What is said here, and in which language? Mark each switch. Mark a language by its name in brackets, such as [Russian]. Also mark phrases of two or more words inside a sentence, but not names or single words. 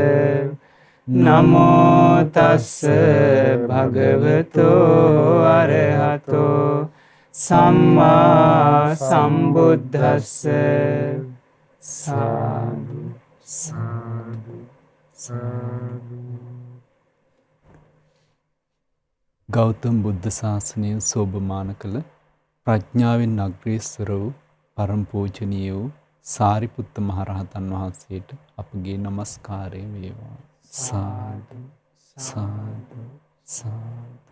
[Pali] නමෝ තස්ස භගවතු අරහතෝ සම්මා සම්බුද්දස්ස. [Sinhala] සාදු සාදු සාදු. ගෞතම බුද්ධ ශාසනය සෝභමාන කළ ප්‍රඥාවෙන් අග්‍රේසර වූ පරම පූජනීය වූ සාරිපුත්ත මහරහතන් වහන්සේට අපගේ নমස්කාරය වේවා. සාදු සාදු සාදු.